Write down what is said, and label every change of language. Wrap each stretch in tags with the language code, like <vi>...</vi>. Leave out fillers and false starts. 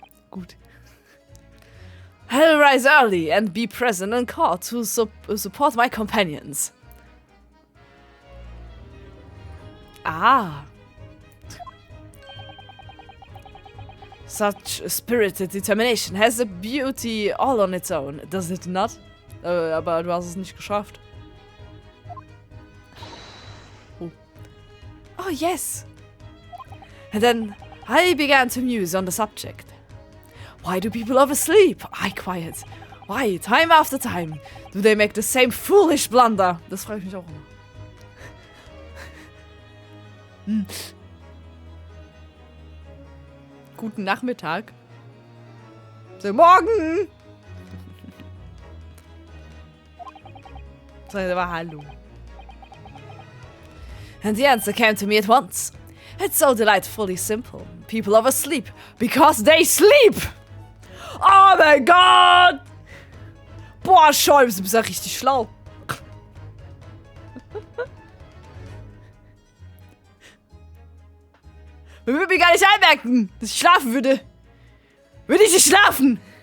<de>Gut.</de> <en>I'll rise early and be present in court to support my companions. Ah. Such spirited determination has a beauty all on its own, does it not?</en> <de>Aber du hast es nicht geschafft.</de> <en>Oh. Oh, yes. And then I began to muse on the subject. Why do people oversleep? I quiet. Why, time after time, do they make the same foolish blunder?</en> <de>Das frage ich mich auch immer. Guten Nachmittag. So, morgen! So, aber hallo.</de> <en>And the answer came to me at once. It's so delightfully simple. People oversleep because they sleep!</en> <de>Oh mein Gott! Boah, Scholz, du bist ja richtig schlau. Man würde mir gar nicht einmerken, dass ich schlafen würde. Würde ich nicht schlafen?</de>